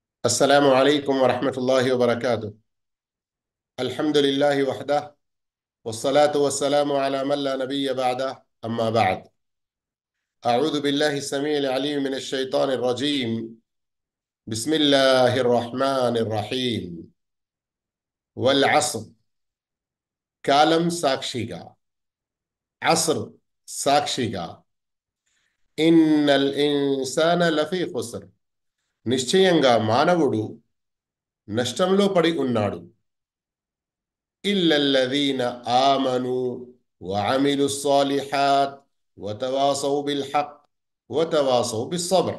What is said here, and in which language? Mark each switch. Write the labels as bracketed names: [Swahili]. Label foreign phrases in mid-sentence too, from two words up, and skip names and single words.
[Arabic] السلام عليكم ورحمة الله وبركاته. الحمد لله وحده، والصلاة والسلام على من لا نبي بعده، أما بعد. أعوذ بالله السميع العليم من الشيطان الرجيم. بسم الله الرحمن الرحيم. والعصر، [Telugu] కాలం సాక్షిగా, عصر సాక్షిగా, [Arabic] إن الإنسان لفي خسر, [Telugu] నిశ్చయంగా మానవుడు నష్టంలో పడి ఉన్నాడు. [Arabic] إلا الذين آمنوا وعملوا الصالحات وتواصوا بالحق وتواصوا بالصبر.